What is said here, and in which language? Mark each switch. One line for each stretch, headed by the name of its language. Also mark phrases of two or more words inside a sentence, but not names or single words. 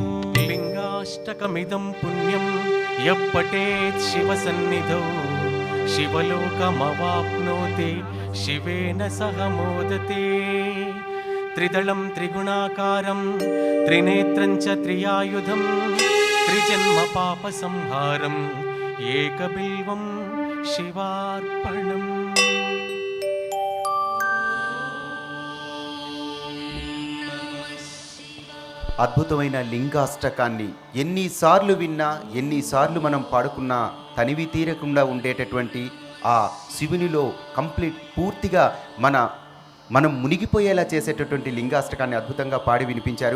Sanskrit: लिङ्गाष्टकमिदं पुण्यं यः पठेत् शिवसन्निधौ शिवलोकमवाप्नोति शिवेन सह मोदते। त्रिदलं त्रिगुणाकारं त्रिनेत्रं च त्रियायुधं त्रिजन्मपापसंहारम् एकबिल्वं शिवार्पणम्।
Telugu: అద్భుతమైన లింగాష్టకాన్ని ఎన్నిసార్లు విన్నా ఎన్నిసార్లు మనం పాడుకున్నా తనివి తీరకుండా ఉండేటటువంటి ఆ శివునిలో పూర్తిగా మనం మునిగిపోయేలా చేసేటటువంటి లింగాష్టకాన్ని అద్భుతంగా పాడి వినిపించారు.